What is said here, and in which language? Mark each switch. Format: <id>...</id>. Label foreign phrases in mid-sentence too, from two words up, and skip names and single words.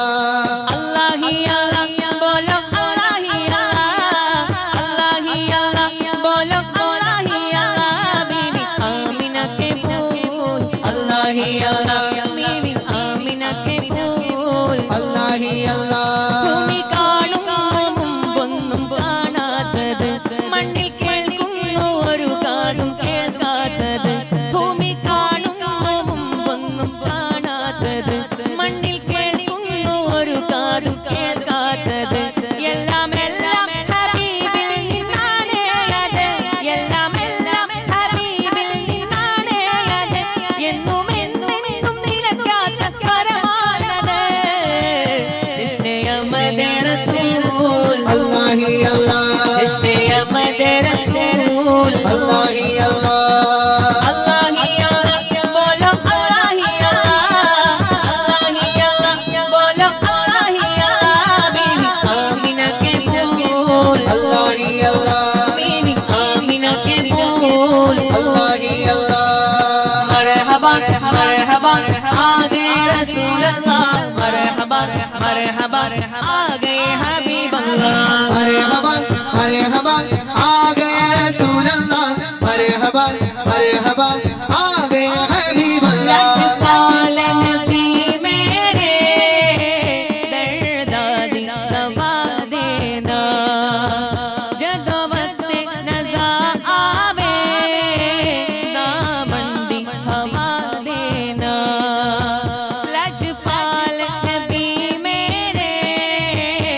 <hi>बोलो अल्लाह ही अल्लाह बोलो अल्लाह ही अल्लाह बीबी आमिना के फूल अल्लाह ही अल्लाह बीबी आमिना के फूल अल्लाह ही अल्लाह</hi> <ml>ഭൂമി കാണുന്നു മുമ്പൊന്നും കാണാത്തത് മണ്ണിൽ കേൾക്കുന്നു ഒരു കാതും കേൾക്കാത്തത് ഭൂമി കാണുന്നു മുമ്പൊന്നും കാണാത്തത് മണ്ണിൽ കേൾക്കുന്നു ഒരു കാതും കേൾക്കാത്തത് എല്ലാം എല്ലാം ഹബീബിൽ നിന്നാണ് അത് എല്ലാം എല്ലാം ഹബീബിൽ നിന്നാണ് അത് എന്നും എന്നെന്നും നിലയ്ക്കാത്ത സ്വരമാണത്</ml> <hi>जिसने अहमद रसूल अल्लाह ही अल्लाह जिसने अहमद रसूल अल्लाह ही अल्लाह बोलो अल्लाह ही अल्लाह बोलो अल्लाह ही अल्लाह बीबी आमिना के फूल अल्लाह ही अल्लाह बीबी आमिना के फूल अल्लाह ही अल्लाह मरहबा मरहबा आ गए रसूल अल्लाह मरहबा मरहबा आ गए हबीब अल्लाह मरहबा मरहबा आ गए रसूल अल्लाह मरहबा मरहबा आ गए हबीब अल्लाह</hi> <pa>لجپال نبی میرے درداں دی دوا دینا جدوں وقت نزع آوے دماں دی ہوا دینا لجپال نبی میرے</pa>